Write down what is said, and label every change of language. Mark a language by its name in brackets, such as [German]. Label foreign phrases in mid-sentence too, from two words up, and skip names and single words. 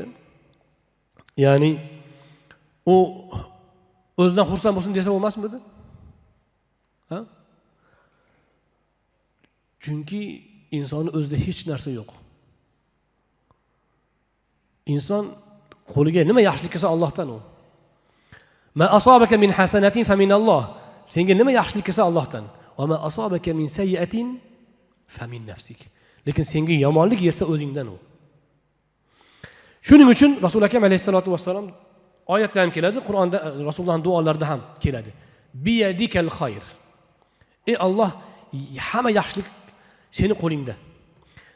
[Uzbek] Ya'ni u o'zidan xursand bo'lsin desa bo'lmasmidi? Ha? Chunki insonning o'zida hech narsa yo'q. Inson qo'liga nima yaxshilik kelsa Allohdan u. [Arabic] ما أصابك من حسنة فمن الله. [Uzbek] Senga nima yaxshilik kelsa Allohdan. [Arabic] وما أصابك من سيئة فمن نفسك. [Uzbek] Lekin senga yomonlik yetsa o'zingdan u. Shuning uchun Rasul akam [Arabic] عليه الصلاة والسلام [Uzbek] oyatda ham keladi, Qur'onda Rasulullohning duolarida ham keladi. [Arabic] بيدك الخير. [Uzbek] Ey Alloh, hamma yaxshilik seni qo'lingda.